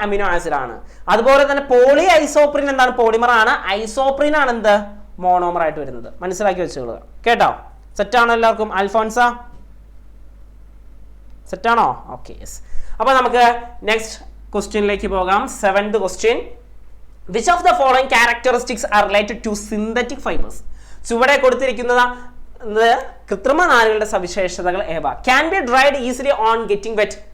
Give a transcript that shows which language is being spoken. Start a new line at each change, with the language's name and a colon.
Malayalam: Amino acid ആണ്. അതുപോലെ തന്നെ പോളി ഐസോപ്രീൻ എന്താണ്? പോളിമർ ആണ്. ഐസോപ്രീൻ ആണ് എന്ത്? മോണോമർ ആയിട്ട് വരുന്നത്. മനസ്സിലാക്കി വെച്ചോളുക കേട്ടോ. സെറ്റാണോ എല്ലാവർക്കും? അൽഫോൺസ സെറ്റാണോ? Okay, yes. അപ്പൊ നമുക്ക് നെക്സ്റ്റ് ക്വസ്റ്റ്യനിലേക്ക് പോകാം. 7th question.
English: Which of the following characteristics are related to synthetic fibers?
Malayalam: ചുവടെ കൊടുത്തിരിക്കുന്നത് കൃത്രിമ നാരുകളുടെ സവിശേഷതകൾ ഏവ?
English: Can be dried easily on getting wet.